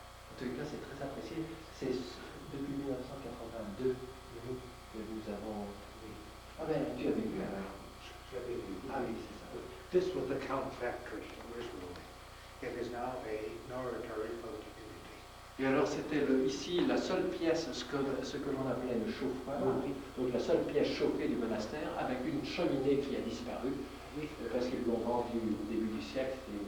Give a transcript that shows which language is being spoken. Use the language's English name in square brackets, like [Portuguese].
[French] En tout cas, c'est très apprécié. C'est depuis 1982 que nous avons... Ah ben, tu avais vu alors. J'avais vu. Ah oui, c'est ça. [English] This was the Count Factory originally. It is now a oratory for the community. [French] Et alors, c'était ici la seule pièce, ce que l'on appelait le chauffoir, donc la seule pièce chauffée du monastère, avec une cheminée qui a disparu, parce qu'ils l'ont vendue au début du siècle.